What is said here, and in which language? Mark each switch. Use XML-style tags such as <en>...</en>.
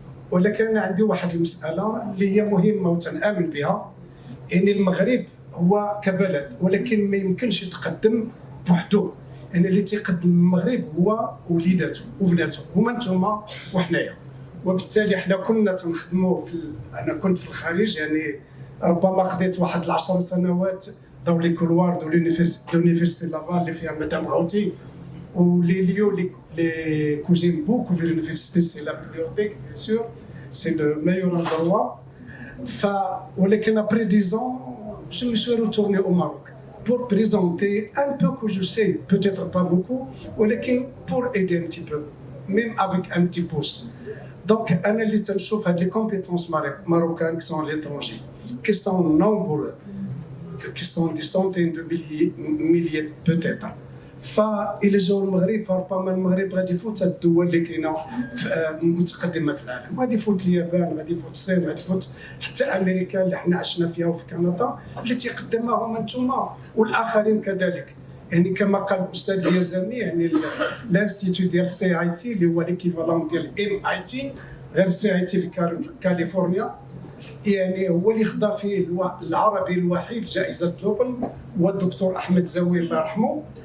<ar>ولكن أنا عندي واحد المسألة اللي هي مهمة وتنآمن بها. يعني المغرب هو كبلد ولكن ما يمكنش يتقدم بوحده. يعني اللي تيقدم المغرب هو وليداته وبناته هما نتوما وحنايا. وبالتالي احنا كنا تنخدموا انا كنت في الخارج يعني ربما قضيت واحد 10 سنوات</ar> <fr>dans les couloirs de l'université Laval</fr> <ar>اللي فيها مدام غوتي</ar> <fr>les lieux que j'aime beaucoup de l'université c'est la bibliothèque bien sûr c'est le meilleur endroit.</fr> <ar>ولكن</ar> <fr>après 10 ans je me suis retourné au Maroc pour présenter un peu que je sais, peut-être pas beaucoup, ولكن pour aider un petit peu, même avec un petit pouce. Donc,</fr> <ar>أنا اللي تنشوف هاد</ar> <fr>les compétences marocaines qui sont à l'étranger, qui sont nombreux, qui sont des centaines de milliers peut-être.</fr> <ar>فإلى جاو المغرب فربما المغرب غادي يفوت الدول اللي كاينه متقدمه في العالم، غادي يفوت اليابان، غادي يفوت الصين، غادي يفوت حتى امريكا اللي حنا عشنا فيها وفي كندا اللي تيقدمها هما نتوما والاخرين كذلك. يعني كما قال الاستاذ اليزامي يعني الانستيتيو ديال سي اي تي اللي هو ليكيفالون ديال ام اي تي غير سي اي تي في كاليفورنيا، يعني هو اللي خدا فيه العربي الوحيد جائزه نوبل هو الدكتور احمد زويل الله يرحمه.</ar>